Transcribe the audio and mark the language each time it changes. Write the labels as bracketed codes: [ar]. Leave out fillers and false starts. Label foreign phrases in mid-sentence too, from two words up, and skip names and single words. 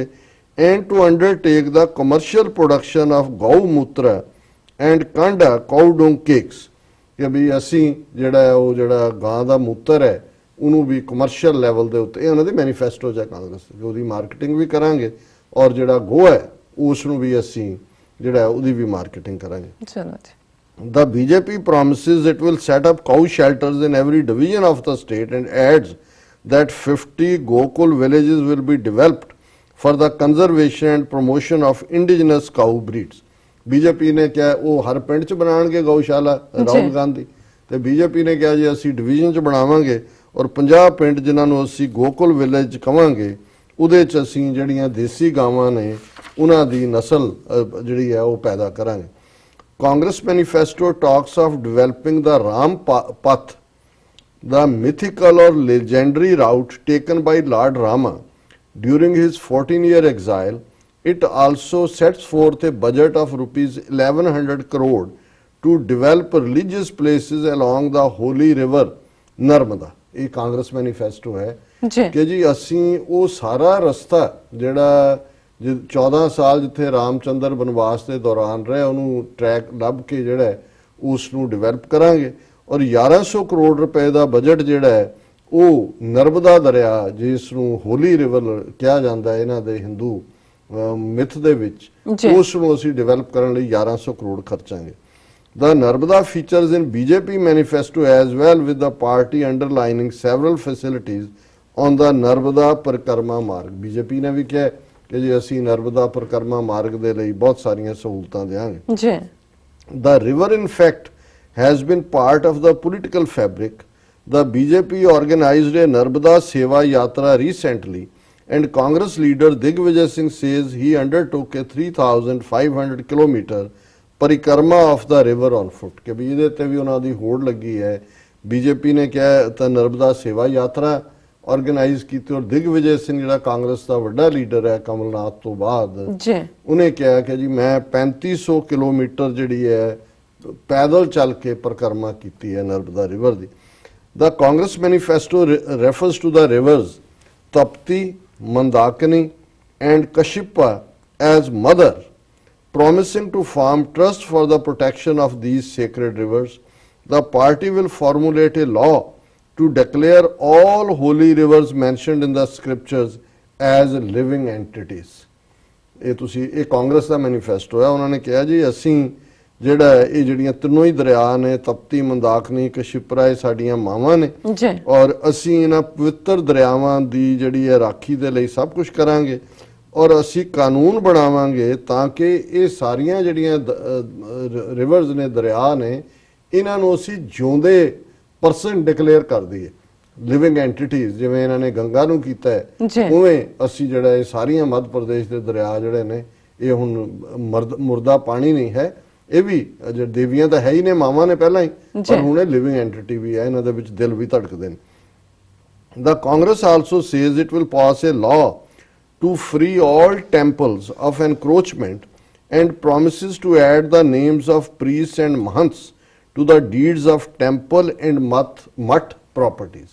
[en] and to undertake the commercial production of gau mutra and kanda cow dung cakes, [pa] ਕਿ ਵੀ ਅਸੀਂ ਜਿਹੜਾ ਗਾਂ ਦਾ ਮੂਤਰ ਹੈ ਉਹਨੂੰ ਵੀ [en] commercial level [pa] ਦੇ ਉੱਤੇ, ਇਹ ਉਹਨਾਂ ਦੇ ਮੈਨੀਫੈਸਟੋ 'ਚ ਹੈ ਕਾਂਗਰਸ, ਉਹਦੀ ਮਾਰਕੀਟਿੰਗ ਵੀ ਕਰਾਂਗੇ, ਔਰ ਜਿਹੜਾ ਗੋਹਾ ਹੈ ਉਸ ਨੂੰ ਵੀ ਅਸੀਂ ਜਿਹੜਾ ਉਹਦੀ ਵੀ ਮਾਰਕੀਟਿੰਗ ਕਰਾਂਗੇ। ਚਲੋ ਜੀ। [en] The BJP promises it will set up cow shelters in every division of the state and adds that 50 Gokul villages will be developed for the conservation and promotion of indigenous cow breeds। [pa] BJP ਨੇ ਕਿਹਾ ਉਹ ਹਰ ਪਿੰਡ 'ਚ ਬਣਾਉਣਗੇ ਗਊਸ਼ਾਲਾ, ਰਾਹੁਲ ਗਾਂਧੀ, ਤੇ BJP ਨੇ ਕਿਹਾ ਜੀ ਅਸੀਂ ਡਿਵੀਜ਼ਨ 'ਚ ਬਣਾਵਾਂਗੇ ਔਰ 50 ਪਿੰਡ ਜਿਨ੍ਹਾਂ ਨੂੰ ਅਸੀਂ ਗੋਕੁਲ ਵਿਲੇਜ ਕਵਾਂਗੇ ਉਹਦੇ 'ਚ ਅਸੀਂ ਜਿਹੜੀਆਂ ਦੇਸੀ ਗਾਵਾਂ ਨੇ ਉਹਨਾਂ ਦੀ ਨਸਲ ਜਿਹੜੀ ਹੈ ਉਹ ਪੈਦਾ ਕਰਾਂਗੇ। [en] Congress manifesto talks of developing the Ram Path, the mythical or legendary route taken by Lord Rama during his 14-year exile. It also sets forth a budget of rupees 1100 crore to develop religious places along the holy river Narmada। [pa] ਇਹ ਕਾਂਗਰਸ ਮੈਨੀਫੈਸਟੋ ਹੈ ਕਿ ਜੀ ਅਸੀਂ ਉਹ ਸਾਰਾ ਰਸਤਾ ਜਿਹੜਾ 14 ਸਾਲ ਜਿੱਥੇ ਰਾਮਚੰਦਰ ਬਨਵਾਸ ਦੇ ਦੌਰਾਨ ਰਹੇ ਉਹਨੂੰ ਟਰੈਕ ਲੱਭ ਕੇ ਜਿਹੜਾ ਉਸ ਨੂੰ ਡਿਵੈਲਪ ਕਰਾਂਗੇ, ਔਰ 1100 ਕਰੋੜ ਰੁਪਏ ਦਾ ਬਜਟ ਜਿਹੜਾ ਹੈ ਉਹ ਨਰਮਦਾ ਦਰਿਆ, ਜਿਸ ਨੂੰ [en] holy river [pa] ਕਿਹਾ ਜਾਂਦਾ ਹੈ ਇਹਨਾਂ ਦੇ ਹਿੰਦੂ ਮਿਥ ਦੇ ਵਿੱਚ, ਉਸ ਨੂੰ ਅਸੀਂ ਡਿਵੈਲਪ ਕਰਨ ਲਈ 1100 ਕਰੋੜ ਖਰਚਾਂਗੇ। [en] The Narmada features in BJP manifesto as well, with the party underlining several facilities on the Narmada Parikrama Marg। [pa] BJP ਨੇ ਵੀ ਕਿਹਾ ਕਿ ਜੀ ਅਸੀਂ ਨਰਮਦਾ ਪਰਿਕਰਮਾ ਮਾਰਗ ਦੇ ਲਈ ਬਹੁਤ ਸਾਰੀਆਂ ਸਹੂਲਤਾਂ ਦੇਵਾਂਗੇ ਜੀ। [en] The river in fact has been part of the political fabric. The BJP organized a Narmada Seva Yatra recently, and Congress leader Digvijay Singh says he undertook a 3,500 kilometer parikrama of the river on foot, [pa] ਕਿ ਵੀ ਇਹਦੇ ਤੇ ਵੀ ਉਹਨਾਂ ਦੀ ਹੋੜ ਲੱਗੀ ਹੈ। ਬੀਜੇਪੀ ਨੇ ਕਿਹਾ ਤਾਂ ਨਰਮਦਾ ਸੇਵਾ ਯਾਤਰਾ ਆਰਗੇਨਾਈਜ਼ ਕੀਤੀ, ਔਰ ਦਿਗਵਿਜੇ ਸਿੰਘ ਜਿਹੜਾ ਕਾਂਗਰਸ ਦਾ ਵੱਡਾ ਲੀਡਰ ਹੈ ਕਮਲਨਾਥ ਤੋਂ ਬਾਅਦ, ਉਹਨੇ ਕਿਹਾ ਕਿ ਜੀ ਮੈਂ 3500 ਕਿਲੋਮੀਟਰ ਜਿਹੜੀ ਹੈ ਪੈਦਲ ਚੱਲ ਕੇ ਪਰਿਕਰਮਾ ਕੀਤੀ ਹੈ ਨਰਮਦਾ ਰਿਵਰ ਦੀ। [en] the Congress manifesto refers to the rivers Tapti, Mandakini and Kshipra as mother, promising to form trust for the protection of these sacred rivers. The party will formulate a law to declare all holy rivers mentioned in the scriptures as living entities। [pa] ਇਹ ਕਾਂਗਰਸ ਦਾ ਮੈਨੀਫੈਸਟੋ ਹੈ। ਉਹਨਾਂ ਨੇ ਕਿਹਾ ਜੀ ਅਸੀਂ ਜਿਹੜਾ ਇਹ ਜਿਹੜੀਆਂ ਤਿੰਨੋਂ ਹੀ ਦਰਿਆ ਨੇ, ਤਪਤੀ, ਮੰਦਾਕਿਨੀ, ਕਸ਼ਿਪਰਾ, ਇਹ ਸਾਡੀਆਂ ਮਾਵਾਂ ਨੇ, ਔਰ ਅਸੀਂ ਇਹਨਾਂ ਪਵਿੱਤਰ ਦਰਿਆਵਾਂ ਦੀ ਜਿਹੜੀ ਹੈ ਰਾਖੀ ਦੇ ਲਈ ਸਭ ਕੁਝ ਕਰਾਂਗੇ, ਔਰ ਅਸੀਂ ਕਾਨੂੰਨ ਬਣਾਵਾਂਗੇ ਤਾਂ ਕਿ ਇਹ ਸਾਰੀਆਂ ਜਿਹੜੀਆਂ ਰਿਵਰਸ ਨੇ, ਦਰਿਆ ਨੇ, ਇਹਨਾਂ ਨੂੰ ਅਸੀਂ ਜਿਉਂਦੇ [en] person declare [pa] ਕਰ ਦਈਏ, [en] living entities. [pa] ਜਿਵੇਂ ਇਹਨਾਂ ਨੇ ਗੰਗਾ ਨੂੰ ਕੀਤਾ ਹੈ, ਉਵੇਂ ਅਸੀਂ ਜਿਹੜਾ ਇਹ ਸਾਰੀਆਂ ਮੱਧ ਪ੍ਰਦੇਸ਼ ਦੇ ਦਰਿਆ ਜਿਹੜੇ ਨੇ, ਇਹ ਹੁਣ ਮੁਰਦਾ ਪਾਣੀ ਨਹੀਂ ਹੈ, ਇਹ ਵੀ ਦੇਵੀਆਂ ਤਾਂ ਹੈ ਹੀ ਨੇ, ਮਾਵਾਂ ਨੇ ਪਹਿਲਾਂ ਹੀ, ਪਰ ਹੁਣ ਇਹ [en] living entity [pa] ਵੀ ਹੈ, ਇਹਨਾਂ ਦੇ ਵਿੱਚ ਦਿਲ ਵੀ ਧੜਕਦੇ ਨੇ। [en] The Congress also says it will pass a law to free all temples of encroachment and promises to add the names of priests and mahants to the deeds of temple and mutt properties।